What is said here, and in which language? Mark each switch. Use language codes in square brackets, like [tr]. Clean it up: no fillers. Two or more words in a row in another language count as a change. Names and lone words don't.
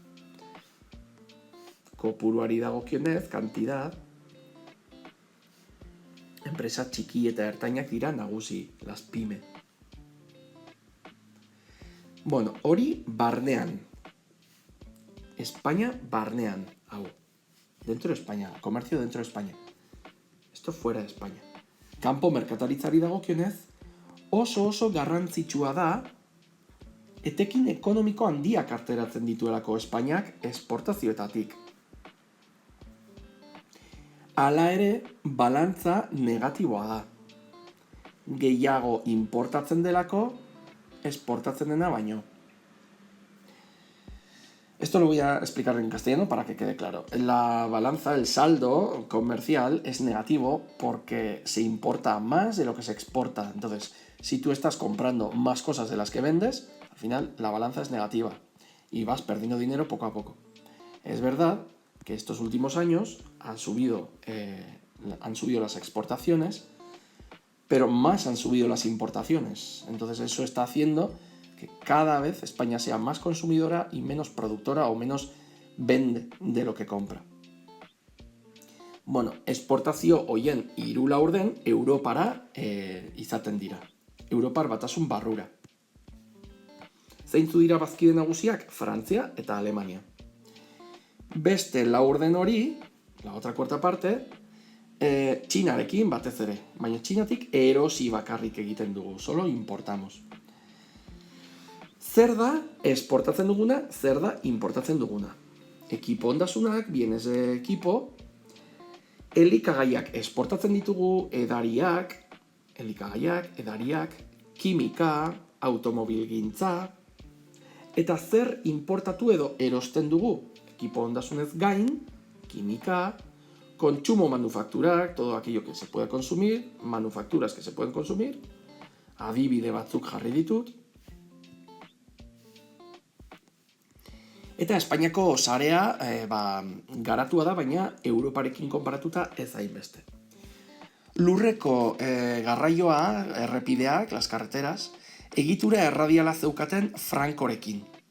[eu] Kopuruari dagokionez, kantidad, enpresa txiki eta ertainak dira nagusi, [es] las pyme. [eu] Bueno, hori barnean. España barnean, hau. [es] Dentro de España, comercio dentro de España. Esto fuera de España. [eu] Kanpo merkataritzari dagokionez, oso garrantzitsua da etekin ekonomiko handiak arteratzen dituelako Espainiak esportazioetatik. Hala ere, balantza negatiboa da. Gehiago importatzen delako, esportatzen dena baino. [es] Esto lo voy a explicar en castellano para que quede claro. La balanza, el saldo comercial es negativo porque se importa más de lo que se exporta. Entonces, si tú estás comprando más cosas de las que vendes, al final la balanza es negativa y vas perdiendo dinero poco a poco. Es verdad que estos últimos años han subido las exportaciones, pero más han subido las importaciones. Entonces eso está haciendo que cada vez España sea más consumidora y menos productora o menos vende de lo que compra. [eu] Bueno, esportazio hoien 3/4 Europara izaten dira. Europar batasun barrura. Zeintzu dira bazkide nagusiak? Frantzia eta Alemania. Beste 4/4 hori, [es] la otra cuarta parte, [eu] Txinarekin batez ere. Baina Txinatik erosi bakarrik egiten dugu, [es] solo importamos. [eu] Zer da esportatzen duguna, zer da importatzen duguna. Ekipo ondasunak, [es] bienes de ekipo, [eu] elikagaiak esportatzen ditugu, edariak, kimika, automobilgintza, eta zer importatu edo erosten dugu, ekipo ondasunez gain, kimika, kontsumo manufakturak, [es] todo aquello que se puede consumir, manufacturas que se pueden consumir, [eu] adibide batzuk jarri ditut. Eta Espainiako sarea garatua da, baina Europarekin konparatuta ez hainbeste. Lurreko garraioa, errepideak, [es] las carreteras, [eu] egitura erradiala zeukaten frankorekin.